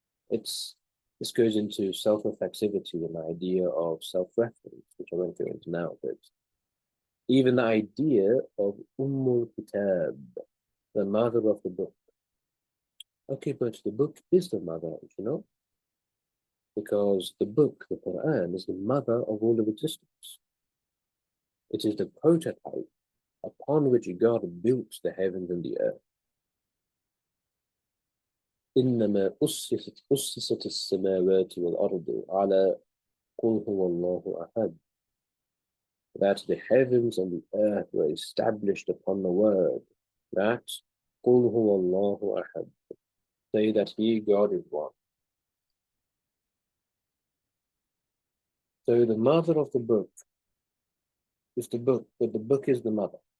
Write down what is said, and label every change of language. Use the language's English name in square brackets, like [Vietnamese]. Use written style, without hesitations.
[English] This goes into self-reflexivity and the idea of self-reference, which I won't go into now, but even the idea of Kitab, the mother of the book. Okay, but the book is the mother, because the book, the Quran, is the mother of all of existence. It is the prototype upon which God built the heavens and the earth. [Arabic] إنما أسست السماوات والأرض على قل هو الله أحد. [English] That the heavens and the earth were established upon the word that [Arabic] قل هو الله أحد. [English] Say that He, God, is one. So the mother of the book is the book, but the book is the mother.